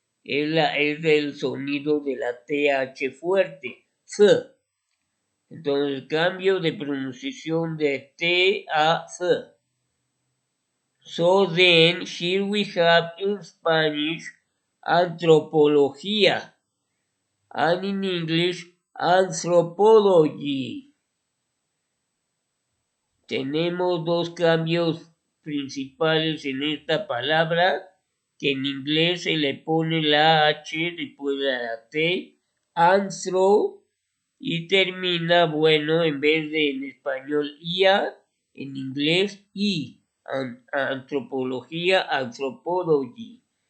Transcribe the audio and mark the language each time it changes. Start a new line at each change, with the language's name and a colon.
Spanish: es del sonido de la TH fuerte, th. Entonces, cambio de pronunciación de T a th.
English: So then, here we have in Spanish antropología, and in English anthropology.
Spanish: Tenemos dos cambios principales en esta palabra, que en inglés se le pone la H después de la T, anthro, y termina, bueno, en vez de en español IA, en inglés I, antropología, anthropology.